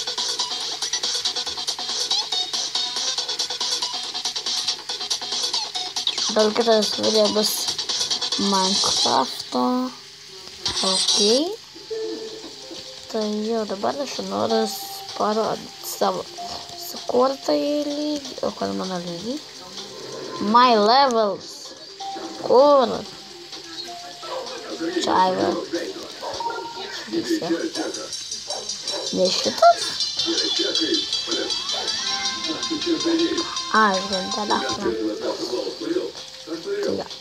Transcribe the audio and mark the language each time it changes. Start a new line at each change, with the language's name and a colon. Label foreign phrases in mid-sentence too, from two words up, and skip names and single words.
Russian: Только это видео без Майнкрафта. Окей.
Lithuanian: Tai jau dabar aš noriu parodyti savo sukurtąjį lygį. O kur mano lygį?
English: My levels.
Lithuanian: Kur? Čia va. Ne šitas? Ai, žinai, telefoną. Tai jo.